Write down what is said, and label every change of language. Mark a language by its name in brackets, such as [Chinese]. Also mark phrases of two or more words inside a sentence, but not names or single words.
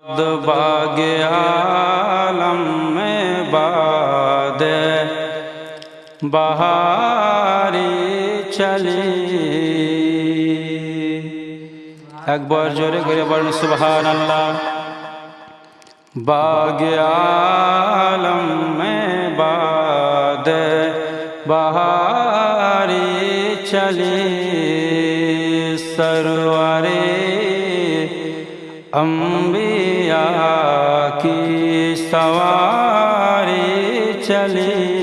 [Urdu] باغ عالم میں باد بہاری چلی. [Bangla] একবার জোরে করে বলেন সুবহানাল্লাহ। [Urdu] باغ عالم میں باد بہاری چلی، سرور انبیا کی سواری چلی.